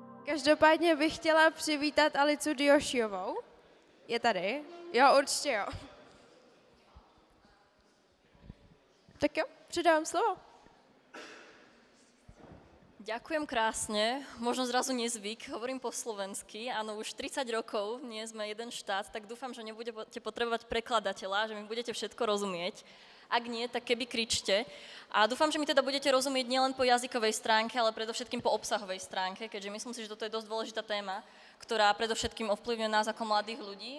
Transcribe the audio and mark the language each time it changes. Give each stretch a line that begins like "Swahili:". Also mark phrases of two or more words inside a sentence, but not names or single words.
Czech: Každopádně bych chtěla přivítat Alicu Diošiovou. Je tady? Jo, určitě jo. Tak jo, předávám slovo.
Slovak: Ďakujem krásne, možno zrazu nezvyk, hovorím po slovensky, áno, už 30 rokov, nie sme jeden štát, tak dúfam, že nebudete potrebovať prekladateľa, že mi budete všetko rozumieť. Ak nie, tak keby kričte. A dúfam, že mi teda budete rozumieť nielen po jazykovej stránke, ale predovšetkým po obsahovej stránke, keďže myslím si, že toto je dosť dôležitá téma, ktorá predovšetkým ovplyvňuje nás ako mladých ľudí.